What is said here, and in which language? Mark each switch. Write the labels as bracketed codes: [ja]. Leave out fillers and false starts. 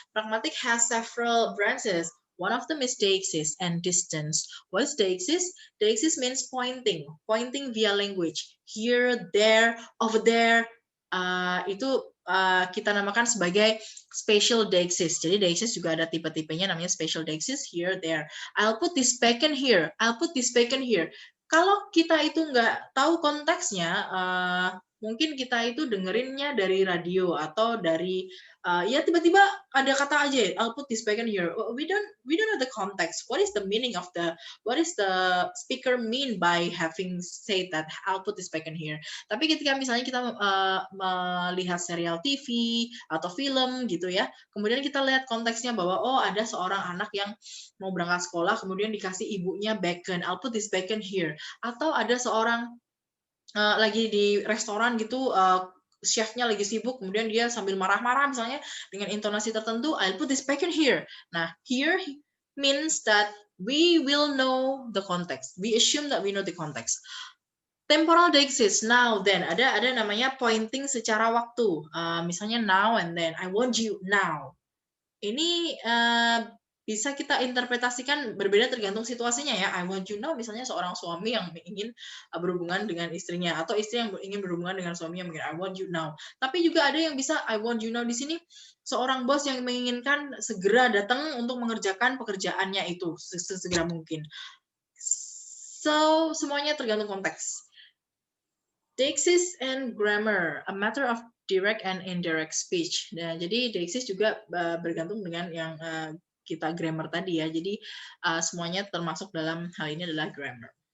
[en] Pragmatic has several branches. One of them is deixis and distance. What is deixis? Deixis means pointing via language. Here, there, over there. [id] Itu kita namakan sebagai spatial deixis. Jadi deixis juga ada tipe-tipenya namanya spatial deixis, here, there. [en] I'll put this back in here. I'll put this back in here. [id] Kalau kita itu nggak tahu konteksnya, mungkin kita itu dengerinnya dari radio atau dari ya tiba-tiba ada kata aja, [en] I'll put this back in here. We don't know the context. What is the meaning of what is the speaker mean by having said that I'll put this back in here? [id] Tapi ketika misalnya kita melihat serial TV atau film gitu ya, kemudian kita lihat konteksnya bahwa oh ada seorang anak yang mau berangkat sekolah, kemudian dikasih ibunya bacon, [en] I'll put this bacon here. [id] Atau ada seorang lagi di restoran gitu, chefnya lagi sibuk, kemudian dia sambil marah-marah misalnya dengan intonasi tertentu, [en] I'll put this bacon here. Nah, here means that we will know the context. We assume that we know the context. Temporal deixis, now, then. [id] Ada namanya pointing secara waktu. Misalnya [en] now and then. I want you now. [id] Ini bisa kita interpretasikan berbeda tergantung situasinya ya. [en] I want you now [id] misalnya seorang suami yang ingin berhubungan dengan istrinya, atau istri yang ingin berhubungan dengan suaminya, mungkin I want you now. Tapi juga ada yang bisa [en] I want you now [id] di sini seorang bos yang menginginkan segera datang untuk mengerjakan pekerjaannya itu sesegera mungkin. So semuanya tergantung konteks. [en] Deixis and grammar, a matter of direct and indirect speech. [id] Nah, jadi deixis juga bergantung dengan yang kita grammar tadi ya. Jadi semuanya termasuk dalam hal ini adalah grammar.